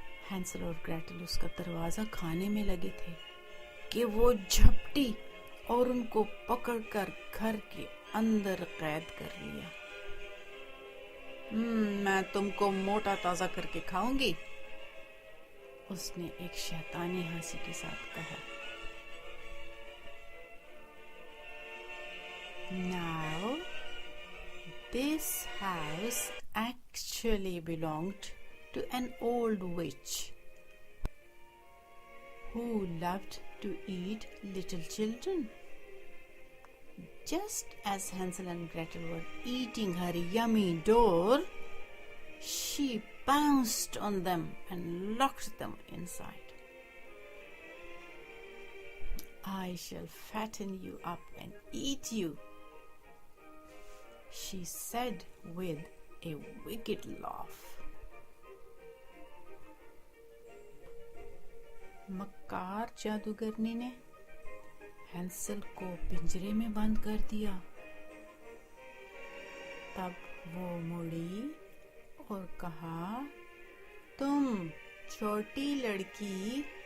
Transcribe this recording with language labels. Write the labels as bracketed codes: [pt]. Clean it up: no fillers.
[hi] Hansel और Gretel उसका दरवाजा खाने में लगे थे कि वो झपटी और उनको पकड़कर घर के अंदर कैद कर लिया. मैं तुमको मोटा ताजा करके खाऊंगी, उसने एक शैतानी हंसी के साथ कहा. [en] Now, this house actually belonged to an old witch who loved to eat little children. Just as Hansel and Gretel were eating her yummy door, she pounced on them and locked them inside. I shall fatten you up and eat you, she said with a wicked laugh. [hi] मक्कार जादूगरनी ने Hansel को पिंजरे में बंद कर दिया. तब वो मुड़ी और कहा, तुम छोटी लड़की